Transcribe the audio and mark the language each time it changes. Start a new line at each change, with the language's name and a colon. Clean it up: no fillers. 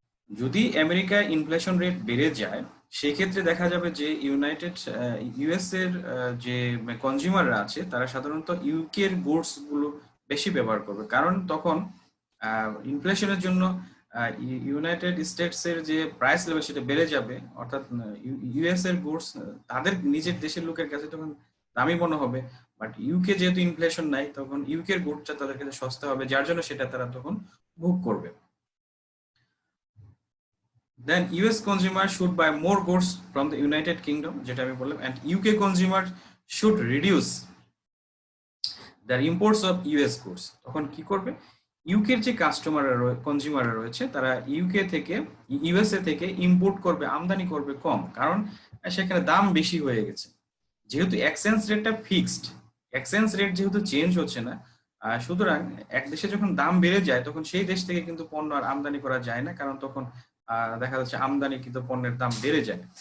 Bangla: যদি আমেরিকায় inflation rate বেড়ে যায়, সেই ক্ষেত্রে দেখা যাবে যে ইউএস এর যে কনজিউমাররা আছে তারা সাধারণত ইউকে এর গুডস গুলো বেশি ব্যবহার করবে, কারণ তখন ইনফ্লেশনের জন্য ইউনাইটেড স্টেটস এর যে প্রাইস লেভেল সেটা বেড়ে যাবে। অর্থাৎ ইউএস এর গুডস তাদের নিজের দেশের লোকের কাছে তখন দামি মনে হবে, বাট ইউকে যেহেতু ইনফ্লেশন নাই তখন ইউকে এর গুডসটা তাদের কাছে সস্তা হবে, যার জন্য সেটা তারা তখন ভোগ করবে।
English: Then US consumer should buy more goods from the United Kingdom,
Bangla: যেটা আমি বললাম,
English: and UK consumer should reduce their imports of US goods।
Bangla: তখন কি করবে, ইউকের যে কনজিউমাররা রয়েছে তারা ইউএসএ থেকে ইম্পোর্ট করবে, আমদানি করবে কম, কারণ সেখানে দাম বেশি হয়ে গেছে। যেহেতু এক্সচেঞ্জ রেটটা ফিক্সড, এক্সচেঞ্জ রেট যেহেতু চেঞ্জ হচ্ছে না, সুতরাং এক দেশে যখন দাম বেড়ে যায় তখন সেই দেশ থেকে কিন্তু পণ্য আর আমদানি করা যায় না, কারণ তখন দেখা যাচ্ছে আমদানিকৃত পণ্যের দাম বেড়ে যায়।